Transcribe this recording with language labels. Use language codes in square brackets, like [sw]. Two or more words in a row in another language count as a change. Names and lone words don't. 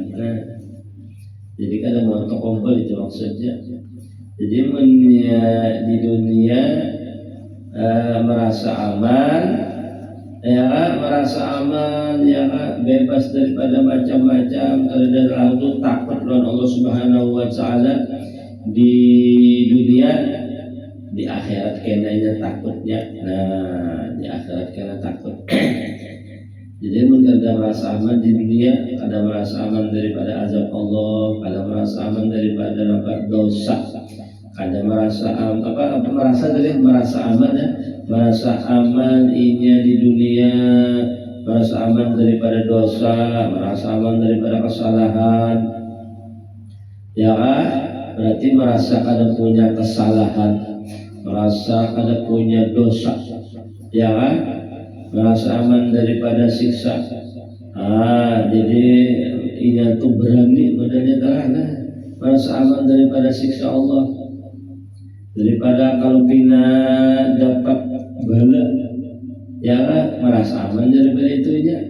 [bjn] Jadi kan mau kumpul itu maksudnya. Jadi di dunia merasa aman, merasa aman, bebas daripada macam-macam terhadap itu takut lawan Allah [ar] Subhanahu wa Ta'ala [bjn] di dunia, di akhirat kenanya takutnya. Di akhirat kena takut. Jadi kada merasa aman di dunia, kada merasa aman daripada azab Allah, kada merasa aman daripada dosa, kada merasa merasa aman ya, merasa aman inya di dunia, merasa aman daripada dosa, merasa aman daripada kesalahan. Ya kan? Berarti merasa kada punya kesalahan, merasa kada punya dosa. Ya kan? Merasa aman daripada siksa. Jadi ini tuh berani badannya terana, merasa aman daripada siksa Allah, daripada kalau pina dapat bala, ya merasa aman daripada itu ya.